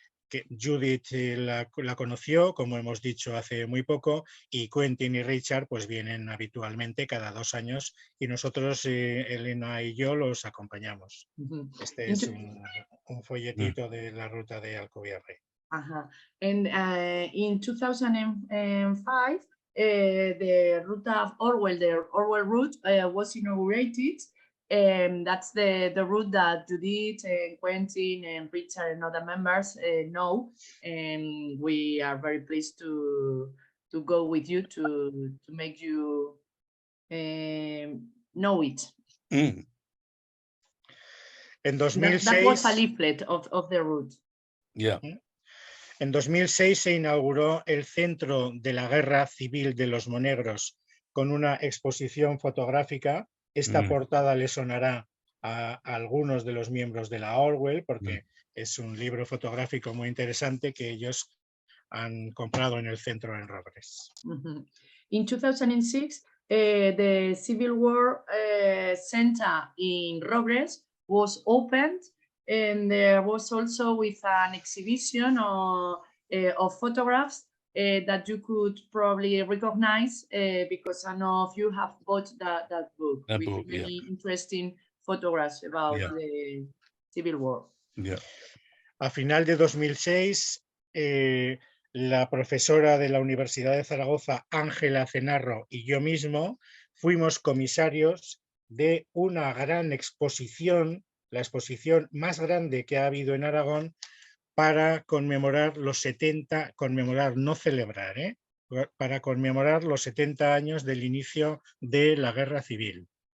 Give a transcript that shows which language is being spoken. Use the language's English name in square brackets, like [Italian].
[Spanish] Que Judith la conoció, como hemos dicho, hace muy poco, y Quentin y Richard pues vienen habitualmente cada 2 años y nosotros, Elena y yo, los acompañamos. Este es un folletito de la ruta de Alcubierre. [English] And in 2005, the route of Orwell, the Orwell route, was inaugurated. That's the route that Judith and Quentin and Richard and other members know, and we are very pleased to go with you to make you know it. [Spanish] En 2006, [English] that was a leaflet of the route. [Spanish] En 2006 se inauguró el Centro de la Guerra Civil de los Monegros con una exposición fotográfica. Esta portada le sonará a algunos de los miembros de la Orwell porque es un libro fotográfico muy interesante que ellos han comprado en el centro en Robres. [English] In 2006, the Civil War Center in Robres was opened, and there was also with an exhibition of photographs that you could probably recognize because I know if you have bought that book with many interesting photographs about the Civil War. [Spanish] A final de 2006, la profesora de la Universidad de Zaragoza, Ángela Cenarro, y yo mismo fuimos comisarios de una gran exposición, la exposición más grande que ha habido en Aragón, para conmemorar los 70, conmemorar, no celebrar, para conmemorar los 70 años del inicio de la Guerra Civil.